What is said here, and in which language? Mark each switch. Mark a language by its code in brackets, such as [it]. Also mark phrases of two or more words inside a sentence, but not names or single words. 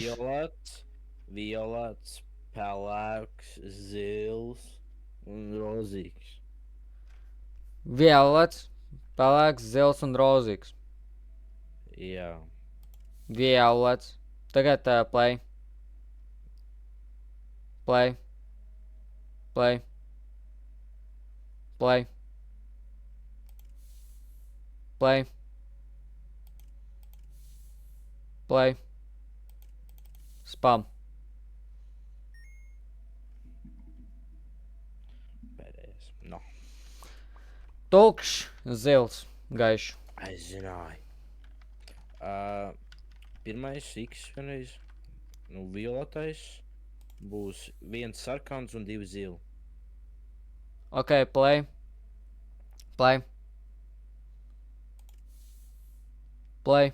[lv] Violets, pelēks, zils un rozīgs. Violets, pelēks, zils un rozīgs. Jā. Violets. Tagad [en] play. Play. Play. Play. Play. Spam. [lv] Pēdējais. No. Tukšs, zils, gaišs. Es zināju. Pirmais X vienreiz. Nu, violetais. Būs 1 sarkans un 2 zili. [en] Ok, play. Play. Play.